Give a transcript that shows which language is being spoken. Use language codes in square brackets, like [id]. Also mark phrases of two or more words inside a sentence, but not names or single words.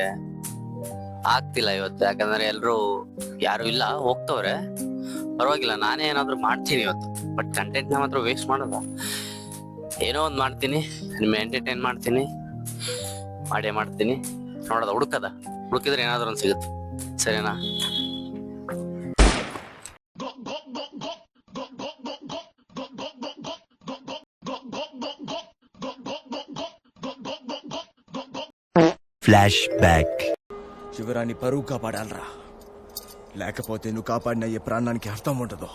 [kn] ಆಗ್ತಿಲ್ಲ ಇವತ್ತು, ಯಾಕಂದ್ರೆ ಎಲ್ರು ಯಾರು ಇಲ್ಲ, ಹೋಗ್ತವ್ರೆ. ಪರವಾಗಿಲ್ಲ, ನಾನೇ ಏನಾದ್ರು ಮಾಡ್ತೀನಿ ಇವತ್ತು. [en] but content [kn] ನ ಮಾತ್ರ ವೇಸ್ಟ್ ಮಾಡೋದ. ಏನೋ ಒಂದ್ ಮಾಡ್ತೀನಿ, ನಿಮ್ ಎಂಟರ್ಟೈನ್ ಮಾಡ್ತೀನಿ, ಮಾಡ್ತೀನಿ. ನೋಡೋದ, ಹುಡುಕಿದ್ರೆ ಏನಾದ್ರು ಒಂದ್ ಸಿಗುತ್ತೆ. ಸರಿನಾ? [te] ఫ్లాష్ బ్యాక్. శివరాన్ని పరువు కాపాడాలరా, లేకపోతే నువ్వు కాపాడిన ఏ ప్రాణానికి అర్థం ఉండదు.